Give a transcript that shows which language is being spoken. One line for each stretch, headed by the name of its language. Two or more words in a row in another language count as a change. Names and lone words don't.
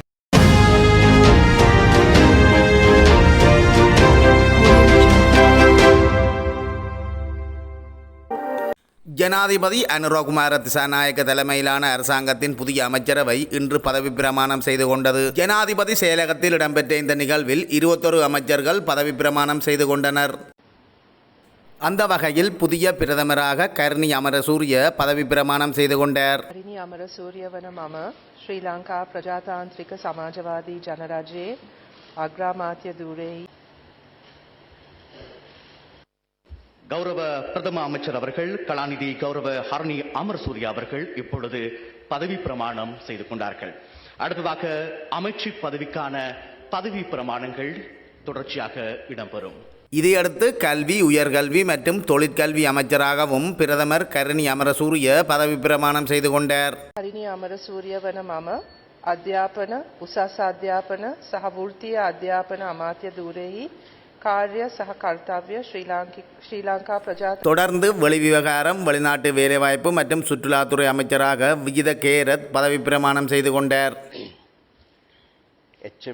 Tamil: ஜனாதிபதி அனுரகுமார திசாநாயக்க தலைமையிலான அரசாங்கத்தின் புதிய அமைச்சரவை இன்று பதவி பிரமாணம் செய்து கொண்டது. ஜனாதிபதி செயலகத்தில் இடம்பெற்ற இந்த நிகழ்வில் 21 அமைச்சர்கள் பதவி பிரமாணம் செய்து கொண்டனர். அந்த வகையில் புதிய பிரதமராக கர்ணி அமரசூரிய பதவி பிரமாணம் செய்து கொண்டார்.
Sinhala: කර්ණී අමරසූරිය වන මම ශ්‍රී ලංකා ප්‍රජාතාන්ත්‍රික සමාජවාදී ජනරජයේ අග්‍රාමාත්‍ය ධූරෙහි
Tamil: கௌரவ பிரதம அமைச்சர் அவர்கள் கலாநிதி கௌரவ ஹர்னி அமரசூரிய அவர்கள் இப்பொழுது பதவி பிரமாணம் செய்து கொண்டார்கள். அடுத்ததாக அமைச்சு பதவிக்கான பதவி பிரமாணங்கள் தொடர்ச்சியாக இடம்பெறும். இதையடுத்து கல்வி, உயர்கல்வி மற்றும் தொழிற்கல்வி அமைச்சராகவும் பிரதமர் கர்ணி அமரசூரிய பதவி பிரமாணம் செய்து கொண்டார்.
Sinhala: කර්ණී අමරසූරිය වන මම අධ්‍යාපන, උසස් අධ්‍යාපන සහ වෘත්තීය අධ්‍යාපන අමාත්‍ය ධූරෙහි කාර්ය සහ කර්තව්‍ය ශ්‍රී ලංකා ප්‍රජා
Tamil: தொடர்ந்து வெளிவிவகாரம், வெளிநாட்டு வேலைவாய்ப்பு மற்றும் சுற்றுலாத்துறை அமைச்சராக விஜித கேரத் பதவி பிரமாணம் செய்து கொண்டார்.
Sinhala: එච්.එම්.